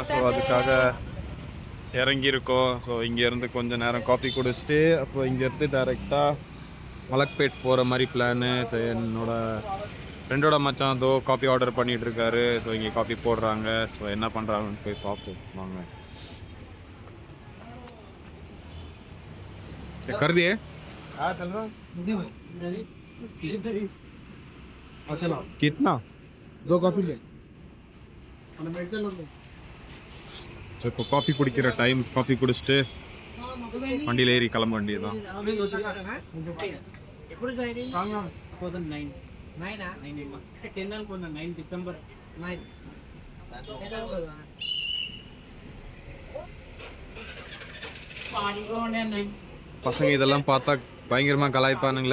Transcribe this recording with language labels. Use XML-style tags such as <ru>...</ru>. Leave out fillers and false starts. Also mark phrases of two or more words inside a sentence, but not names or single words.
<ta>ஸோ அதுக்காக இறங்கியிருக்கோம். ஸோ இங்கேருந்து கொஞ்சம் நேரம் காஃபி குடிச்சிட்டு அப்போ இங்கேருந்து டைரெக்டாக மலக்பேட் போகிற மாதிரி பிளானு. ஸோ என்னோட ஃப்ரெண்டோட மச்சான் அதோ காஃபி ஆர்டர் பண்ணிகிட்டு இருக்காரு. ஸோ இங்கே காஃபி போடுறாங்க. ஸோ என்ன பண்ணுறாங்கன்னு போய் பார்ப்போம் வாங்க.</ta> <hi>कर दिए? हाँ चल रहा चलो कितना? 2 कॉफी ले.</hi> <ta>ஸோ இப்போ காஃபி குடிக்கிற டைம். காஃபி குடிச்சிட்டு வண்டியில் ஏறி கிளம்ப வேண்டியதுதான். பசங்க இதெல்லாம் பார்த்தா பயங்கரமாக கலாய்ப்பானுங்களே.</ta>